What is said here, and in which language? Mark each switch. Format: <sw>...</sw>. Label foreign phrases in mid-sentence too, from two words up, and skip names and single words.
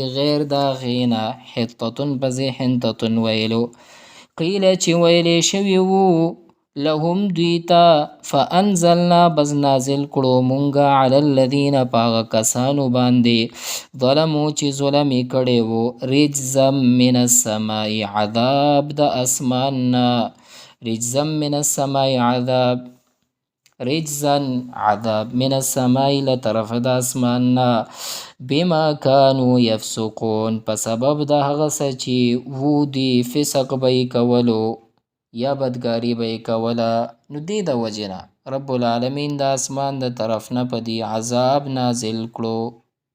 <ps>غیر د هغې نه حطة په ځای حنطة ویلو قیله چې ویلی شوي وو لهم دوی ته فانزلنا بس نازل کړو مونږه</ps> <ar>علی الذین</ar> <ps>په هغه کسانو باندې ظلمو چې ظلم یې کړی وو</ps> <ar>رجزا من السماء</ar> <ps>عذاب د اسمان نه</ps> <ar>رجزا من السماء</ar> <ps>عذاب</ps> <ar>رجزا عذاب من السماء</ar> <ps>له طرف د اسمان نه</ps> <ar>بما کانو یفسقون</ar> <ps>په سبب د هغه څه چې وو دوی فسق به یې کولو یا بدګاری به یې کوله نو دې د وجې نه</ps> <ar>رب العالمین</ar> <ps>د اسمان د طرف نه په دې عذاب نازل کړو.</ps>